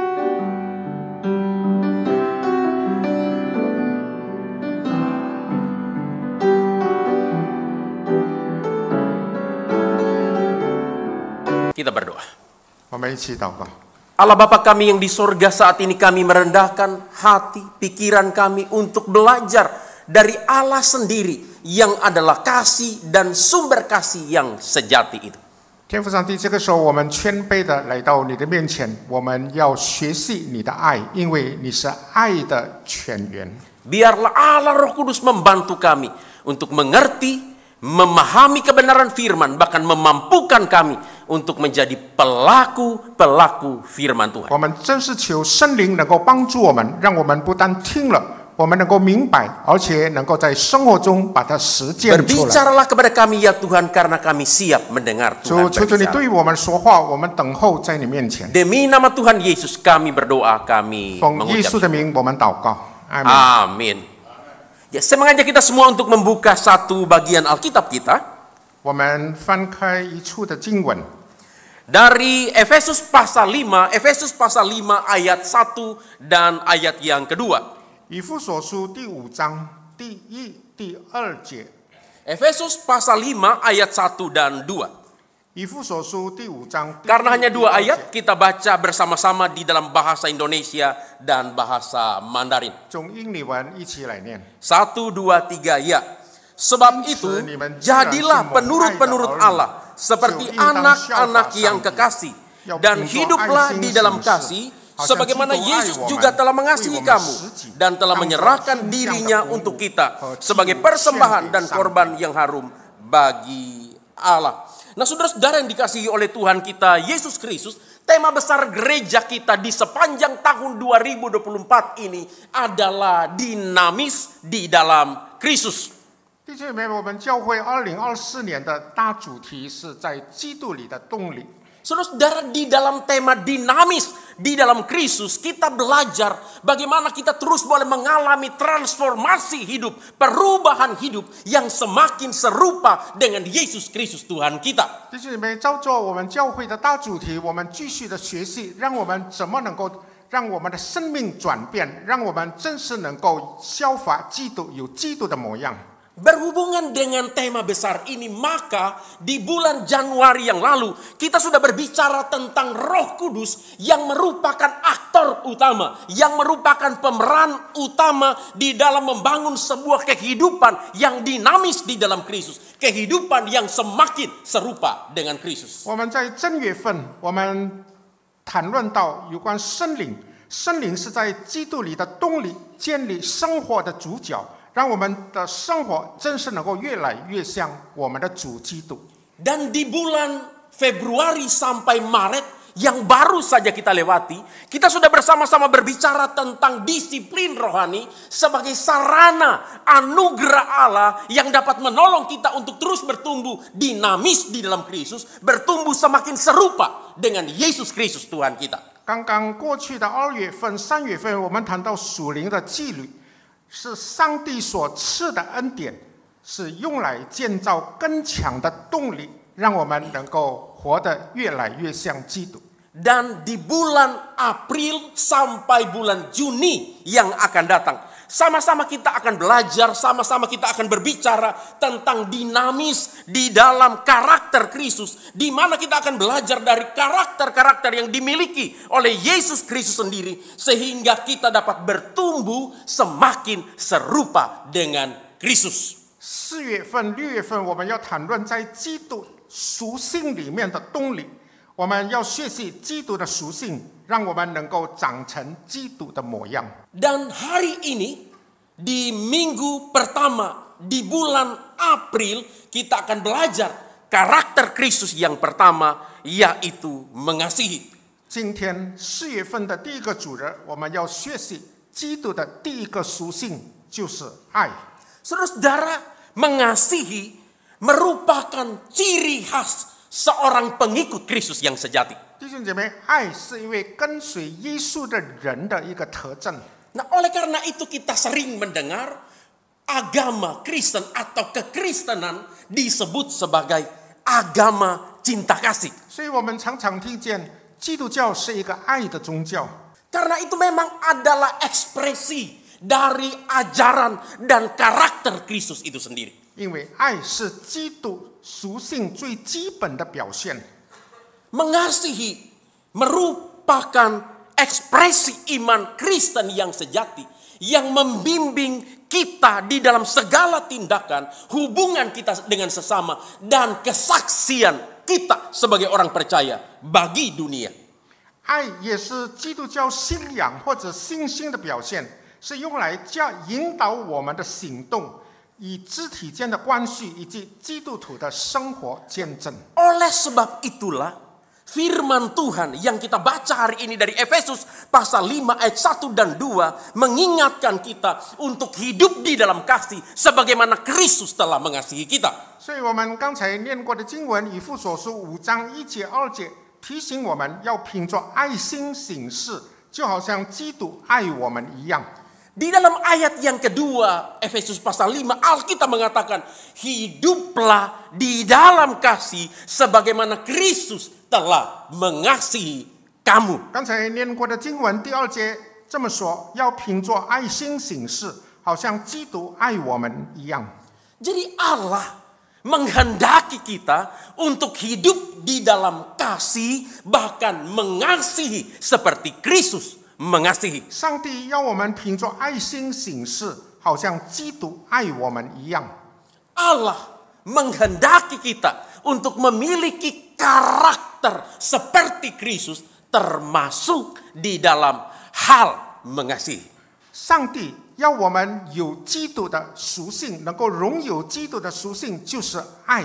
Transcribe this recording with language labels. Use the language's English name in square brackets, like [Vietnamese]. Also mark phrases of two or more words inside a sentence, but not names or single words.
[Indonesian] Kita berdoa. Allah Bapa kami yang di sorga, saat ini kami merendahkan hati, pikiran kami untuk belajar dari Allah sendiri yang adalah kasih dan sumber kasih yang sejati itu. [Chinese] 天父上帝，这个时候我们谦卑的来到你的面前，我们要学习你的爱，因为你是爱的泉源。 [Indonesian] Biarlah Allah Roh Kudus membantu kami untuk mengerti, memahami kebenaran firman, bahkan memampukan kami untuk menjadi pelaku-pelaku firman Tuhan. [Chinese] 我们真是求圣灵能够帮助我们，让我们不但听了，我们能够明白，而且能够在生活中把它实践出来。 [Indonesian] Berbicaralah kepada kami ya Tuhan, karena kami siap mendengar Tuhan [Chinese] 求求你 [Indonesian] berbicara. [Chinese] 对我们说话，我们等候在你面前。 [Indonesian] Demi nama Tuhan Yesus kami berdoa, kami [Chinese] 奉耶稣 [Indonesian] mengucap [Chinese] 的名，我们祷告。阿门。 [Indonesian] amin. Ya, saya mengajak kita semua untuk membuka satu bagian Alkitab kita [Chinese] 我们翻开一处的经文， [Indonesian] dari Efesus pasal 5 ayat 1 dan ayat yang kedua. [Chinese] 以弗所书第5章第1、第2节。 [Indonesian] Efesus pasal 5 ayat 1 dan 2. [Chinese] 以弗所书第5章。 [Indonesian] Karena hanya 2 ayat, kita baca bersama-sama di dalam bahasa Indonesia dan bahasa Mandarin. [Chinese] 从英语文一起来念。 [Indonesian] 1, 2, 3 ya. Sebab itu jadilah penurut-penurut Allah seperti anak-anak yang kekasih, dan hiduplah di dalam kasih sebagaimana Yesus juga telah mengasihi kamu dan telah menyerahkan dirinya untuk kita sebagai persembahan dan korban yang harum bagi Allah. Nah, saudara-saudara yang dikasihi oleh Tuhan kita Yesus Kristus, tema besar gereja kita di sepanjang tahun 2024 ini adalah dinamis di dalam Kristus. [Chinese] 弟兄姐妹，我们教会2024年的大主题是在基督里的动力。 [Indonesian] Saudara-saudara, di dalam tema dinamis di dalam Kristus, kita belajar bagaimana kita terus boleh mengalami transformasi hidup, perubahan hidup yang semakin serupa dengan Yesus Kristus Tuhan kita. [Chinese] 弟兄姐妹，照着我们教会的大主题，我们继续的学习，让我们怎么能够让我们的生命转变，让我们真是能够效法基督，有基督的模样。 [Indonesian] Berhubungan dengan tema besar ini, maka di bulan Januari yang lalu kita sudah berbicara tentang Roh Kudus yang merupakan aktor utama, yang merupakan pemeran utama di dalam membangun sebuah kehidupan yang dinamis di dalam Kristus, kehidupan yang semakin serupa dengan Kristus. [Chinese] 我们在正月份，我们谈论到有关圣灵，圣灵是在基督里的动力，建立生活的主角。让我们的生活真是能够越来越像我们的主基督。 [Indonesian] Dan di bulan Februari sampai Maret yang baru saja kita lewati, kita sudah bersama-sama berbicara tentang disiplin rohani sebagai sarana anugerah Allah yang dapat menolong kita untuk terus bertumbuh dinamis di dalam Kristus, bertumbuh semakin serupa dengan Yesus Kristus Tuhan kita. [Chinese] 刚刚过去的2月份、3月份，我们谈到属灵的纪律。是上帝所赐的恩典，是用来建造更强的动力，让我们能够活得越来越像基督。 [Indonesian] Dan di bulan April sampai bulan Juni yang akan datang, sama-sama kita akan belajar, sama-sama kita akan berbicara tentang dinamis di dalam karakter Kristus, di mana kita akan belajar dari karakter-karakter yang dimiliki oleh Yesus Kristus sendiri, sehingga kita dapat bertumbuh semakin serupa dengan Kristus. [Chinese] 4 月份、6月份，我们要谈论在基督属性里面的动力。我们要学习基督的属性，让我们能够长成基督的模样。 [Indonesian] Dan hari ini di minggu pertama di bulan April kita akan belajar karakter Kristus yang pertama, yaitu mengasihi. [Chinese] 今天4月份的第一个主日，我们要学习基督的第一个属性，就是爱。 [Indonesian] Saudara-saudara, mengasihi merupakan ciri khas seorang pengikut Kristus yang sejati. [Chinese] 弟兄姐妹，爱是一位跟随耶稣的人的一个特征。 [Indonesian] Nah, oleh karena itu kita sering mendengar agama Kristen atau kekristenan disebut sebagai agama cinta kasih. [Chinese] 所以我们常常听见基督教是一个爱的宗教。 [Indonesian] Karena itu memang adalah ekspresi dari ajaran dan karakter Kristus itu sendiri. [Chinese] 因为爱是基督属性最基本的表现。 [Indonesian] Mengasihi merupakan ekspresi iman Kristen yang sejati, yang membimbing kita di dalam segala tindakan, hubungan kita dengan sesama, dan kesaksian kita sebagai orang percaya bagi dunia. [Chinese] 爱也是基督教信仰或者信心的表现，是用来引导我们的行动，以肢体间的关系以及基督徒的生活见证。 [Indonesian] Oleh sebab itulah firman Tuhan yang kita baca hari ini dari Efesus pasal 5 ayat 1 dan 2 mengingatkan kita untuk hidup di dalam kasih sebagaimana Kristus telah mengasihi kita. [Chinese] 所以我们刚才念过的经文以弗所书5章1节2节提醒我们要凭着爱心行事，就好像基督爱我们一样。 [Indonesian] Di dalam ayat yang kedua Efesus pasal 5 Alkitab mengatakan hiduplah di dalam kasih sebagaimana Kristus telah mengasihi kamu. [Chinese] 刚才念过的经文第2节这么说，要凭着爱心行事，好像基督爱我们一样。 [Indonesian] Jadi Allah menghendaki kita untuk hidup di dalam kasih, bahkan mengasihi seperti Kristus mengasihi. [Chinese] 上帝要我们凭着爱心行事，好像基督爱我们一样。 [Indonesian] Allah menghendaki kita untuk memiliki karakter seperti Kristus, termasuk di dalam hal mengasihi. [Chinese] 上帝要我们有基督的属性，能够拥有基督的属性，就是爱。